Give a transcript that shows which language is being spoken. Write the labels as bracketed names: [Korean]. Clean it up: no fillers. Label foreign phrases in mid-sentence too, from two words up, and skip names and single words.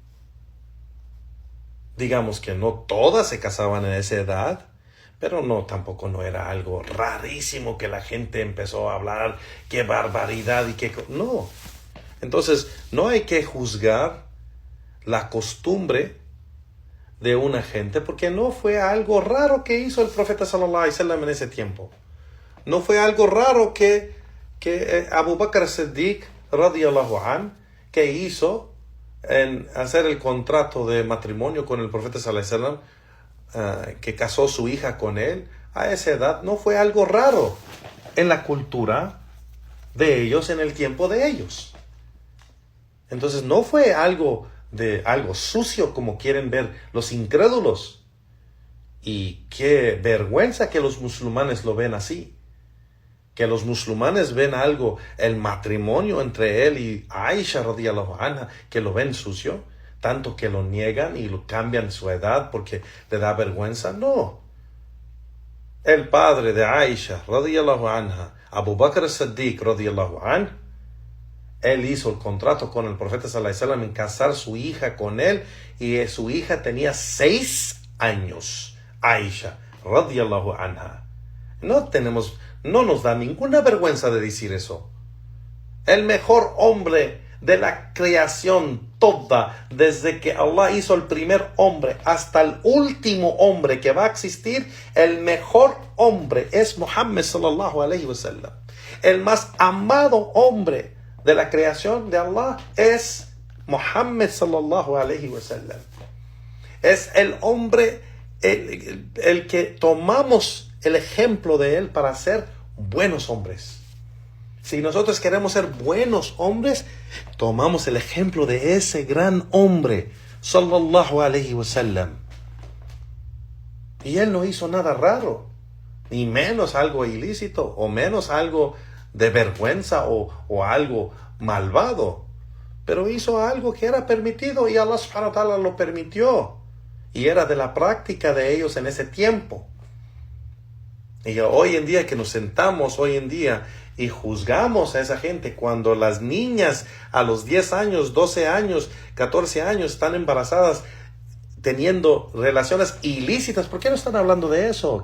[Spanish] Digamos que no todas se casaban en esa edad, pero tampoco no era algo rarísimo que la gente empezó a hablar, qué barbaridad y qué... No. Entonces, no hay que juzgar la costumbre de una gente, porque no fue algo raro que hizo el profeta [Arabic] صلى الله عليه وسلم [Spanish] en ese tiempo. No fue algo raro que Abu Bakr as-Siddiq [Arabic] رضي الله عن, [Spanish] que hizo en hacer el contrato de matrimonio con el profeta [Arabic] صلى الله عليه وسلم, [Spanish] que casó su hija con él a esa edad. No fue algo raro en la cultura de ellos, en el tiempo de ellos. Entonces no fue algo sucio como quieren ver los incrédulos. Y qué vergüenza que los musulmanes lo ven así. Que los musulmanes ven algo, el matrimonio entre él y Aisha [Arabic] رضي الله عنها, [Spanish] que lo ven sucio, tanto que lo niegan y lo cambian su edad porque le da vergüenza. No. El padre de Aisha [Arabic] رضي الله عنها, [Spanish] Abu Bakr as-Siddiq [Arabic] رضي الله عنها, [Spanish] él hizo el contrato con el profeta [Arabic] صلى الله عليه وسلم [Spanish] en casar su hija con él, y su hija tenía 6 años, Aisha [Arabic] رضي الله عنها. [Spanish] No nos da ninguna vergüenza de decir eso. El mejor hombre de la creación toda, desde que Allah hizo el primer hombre hasta el último hombre que va a existir, el mejor hombre es Muhammad [Arabic] صلى الله عليه وسلم. [Spanish] El más amado hombre de la creación de Allah es Muhammad [Arabic] صلى الله عليه وسلم. [Spanish] Es el hombre, el que tomamos el ejemplo de él para ser buenos hombres. Si nosotros queremos ser buenos hombres, tomamos el ejemplo de ese gran hombre, [Arabic] صلى الله عليه وسلم. [Spanish] Y él no hizo nada raro, ni menos algo ilícito, o menos algo de vergüenza o algo malvado, pero hizo algo que era permitido y [Arabic] الله سبحانه وتعالى [Spanish] lo permitió y era de la práctica de ellos en ese tiempo. Y hoy en día que nos sentamos hoy en día y juzgamos a esa gente cuando las niñas a los 10 años, 12 años, 14 años están embarazadas teniendo relaciones ilícitas, ¿por qué no están hablando de eso?